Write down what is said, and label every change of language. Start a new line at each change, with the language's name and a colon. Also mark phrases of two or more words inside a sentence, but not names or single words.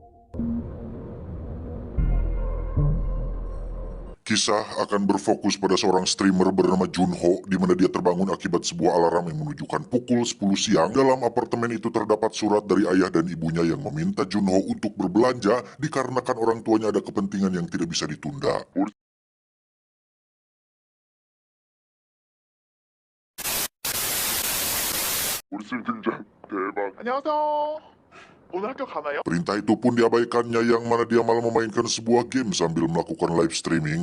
Indonesian: Kisah akan berfokus pada seorang streamer bernama Junho di mana dia terbangun akibat sebuah alarm yang menunjukkan pukul 10 siang. Dalam apartemen itu terdapat surat dari ayah dan ibunya yang meminta Junho untuk berbelanja dikarenakan orang tuanya ada kepentingan yang tidak bisa ditunda.
Korean: 우리 집 등장 대박. 안녕하세요. 오늘 학교 가나요?
Indonesian: Perintah itu pun diabaikannya yang mana dia malah memainkan sebuah game sambil melakukan
English: live streaming.